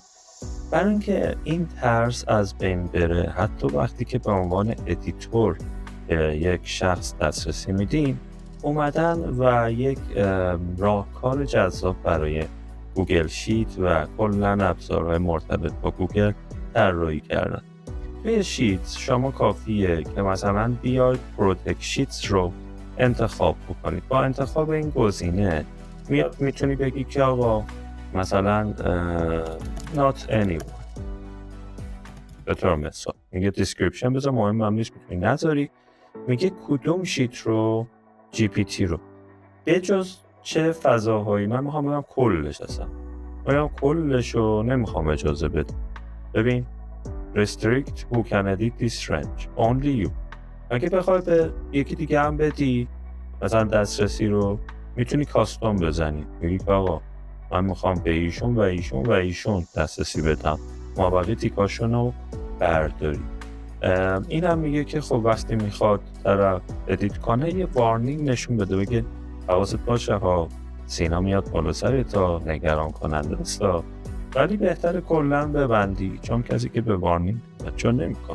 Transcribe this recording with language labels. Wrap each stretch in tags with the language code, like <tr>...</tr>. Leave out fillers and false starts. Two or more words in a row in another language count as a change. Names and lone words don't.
<fa>برای اینکه این ترس از بین بره، حتی وقتی که به عنوان ادیتور یک شخص دسترسی میدیم، اومدن و یک راهکار جذاب برای گوگل شیت و کلاً ابزارهای مرتبط با گوگل طراحی کردن. توی شیت شما کافیه که مثلا بیاید</fa> <en>protect sheets</en> <fa>رو انتخاب بکنید. با انتخاب این گزینه میتونی بگی که آقا مثلا</fa> <en>not anyone،</en> <fa>به طور مثال میگه دیسکریپشن بذار، مهم هم نیست میتونی نذاری، میگه کدوم شیت رو، جی پی تی رو، به جز چه فضاهایی. من میخوام بگم کلش، اصلا میگم کلش رو نمیخوام اجازه بده. ببین</fa> <en>restrict who can edit this range only you.</en> <fa>اگه بخوای به یکی دیگه هم بدی مثلا دسترسی رو، میتونی کاستوم بزنی، میگی که آقا من میخوام به ایشون و ایشون و ایشون دسترسی بدم، مابقی تیکاشون رو برداری. این هم میگه که خب وقتی میخواد طرف ادیت کنه یه وارنینگ نشون بده، بگه حواست باشه ها، سینا میاد بالا سر تا نگران کننده است، ولی بهتره کلا ببندی، چون کسی که به وارنینگ توجه نمیکنه.</fa>